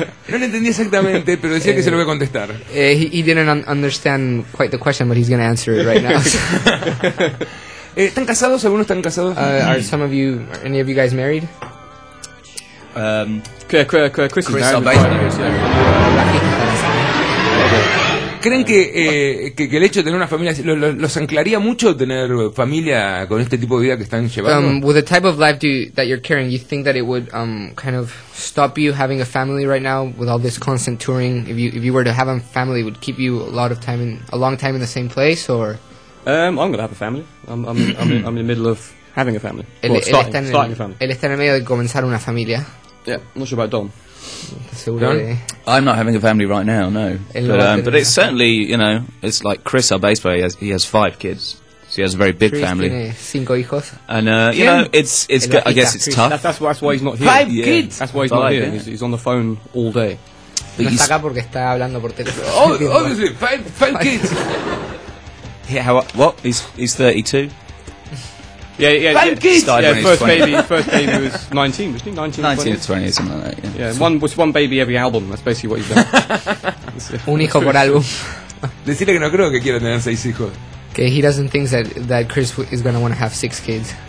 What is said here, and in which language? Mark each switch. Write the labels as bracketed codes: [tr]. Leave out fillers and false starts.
[es] No lo entendí exactamente, pero decía que se lo voy a contestar. [en] He didn't understand quite the question, but he's going to answer it right now. [es] ¿Están casados? ¿Algunos están casados? [en] Are any of you guys married? Chris is married. [es] ¿Creen que el hecho de tener una familia los anclaría mucho tener familia con este tipo de vida que están llevando? [en] With the type of life that you're carrying, you think that it would kind of stop you having a family right now with all this constant touring? If you were to have a family, it would keep you a long time in the same place, or? I'm going to have a family. I'm in the middle of having a family. Starting a family. [es] Él está en el medio de comenzar una familia. [en] Yeah, not sure about Dom. I'm not having a family right now, no. But it's certainly, you know, it's like Chris, our bass player, he has five kids. So he has a very big Chris family. [es] Tiene cinco hijos. [en] And, you know, it's good, I guess it's Chris. Tough. That's why he's not here. Five kids! That's why he's not here. He's on the phone all day. But [es] no está acá porque está hablando por teléfono. [en] Obviously, five kids! Yeah, what? He's 32? First baby was 19, wasn't he? 19 or 20, something like that, yeah. Yeah, one baby every album, that's basically what he's done. [es] Un hijo por álbum. Decirle que no creo que quiera tener seis hijos. [en] Okay, he doesn't think that Chris is going to want to have six kids.